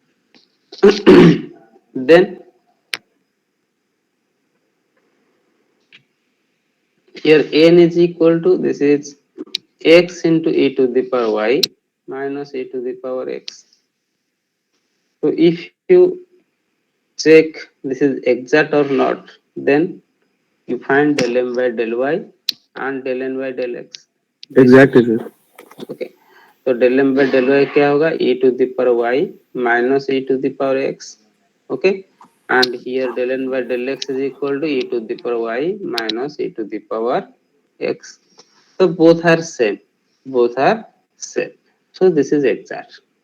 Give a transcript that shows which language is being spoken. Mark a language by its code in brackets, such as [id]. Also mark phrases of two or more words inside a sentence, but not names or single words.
[en] Then here n is equal to, this is x into e to the power y minus e to the power x. So if you check this is exact or not, then you find del m by del y and del n by del x. Exactly, sir. Okay, तो del m by del y [hi] क्या होगा? [en] E to the power y minus e to the power x. Okay, and here del n by del x is equal to e to the power y minus e to the power x. So both are same. Both are same. So this is exact.